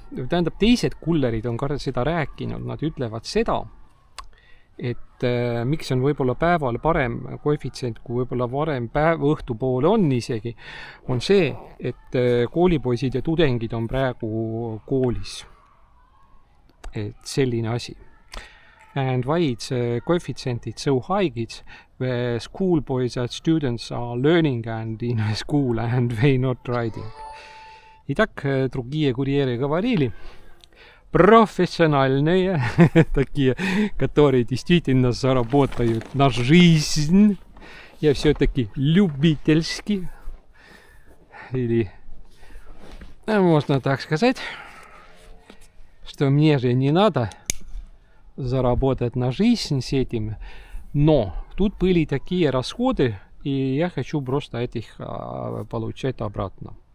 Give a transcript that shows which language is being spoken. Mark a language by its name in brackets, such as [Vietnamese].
[Estonian] Tähendab, teised kullerid on ka seda rääkinud. Nad ütlevad seda, et miks on võib-olla päeval parem koefitsient, kui võib-olla varem õhtupoole on isegi, on see, et koolipoisid ja tudengid on praegu koolis. Et selline asi. [English] And why its coefficient is so high, it's the school boys and students are learning and in school and they not riding. [Russian] Итак, другие курьеры говорили, профессиональные, такие, которые действительно заработают на жизнь, я все-таки любительски, или можно так сказать, что мне же не надо заработать на жизнь с этим, но тут были такие расходы, и я хочу просто этих получать обратно.